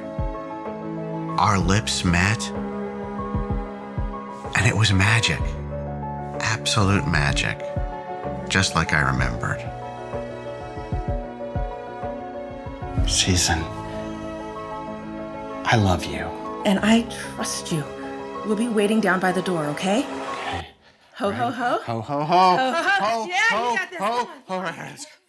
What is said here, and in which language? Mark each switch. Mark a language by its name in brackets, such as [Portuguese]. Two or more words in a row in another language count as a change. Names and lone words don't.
[English] Our lips met. And it was magic. Absolute magic. Just like I remembered. Susan, I love you. And I trust you. We'll be waiting down by the door, okay? Okay. Ho, ho, ho. Ho, ho, ho. Ho, ho. Ho, Yeah, ho, you got this. ho. Come on. All right, let's go.